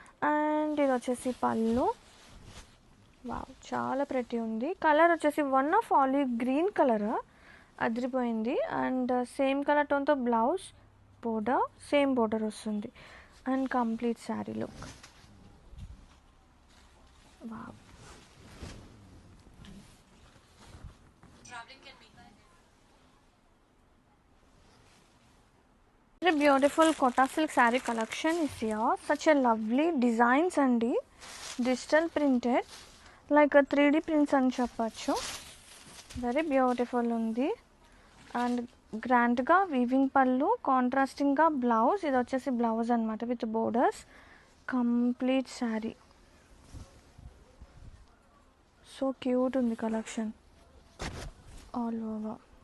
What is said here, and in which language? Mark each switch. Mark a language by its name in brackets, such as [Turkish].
[Telugu] And ఇది వచ్చేసి పళ్ళు. వావ్, చాలా ప్రతి ఉంది. కలర్ వచ్చేసి one of olive green colour అదిరిపోయింది. And same colour టోన్తో blouse, border same border వస్తుంది. And complete sari look. [English] Wow, very beautiful Kota silk saree collection is here. Such a lovely designs అండి. [Telugu] Digital printed like 3D prints అని చెప్పచ్చు. Very beautiful ఉంది. And గ్రాండ్గా weaving పళ్ళు, కాంట్రాస్టింగ్గా blouse. ఇది వచ్చేసి blouse అనమాట with borders. Complete sari so cute ఉంది కలెక్షన్ ఆల్ ఓవర్.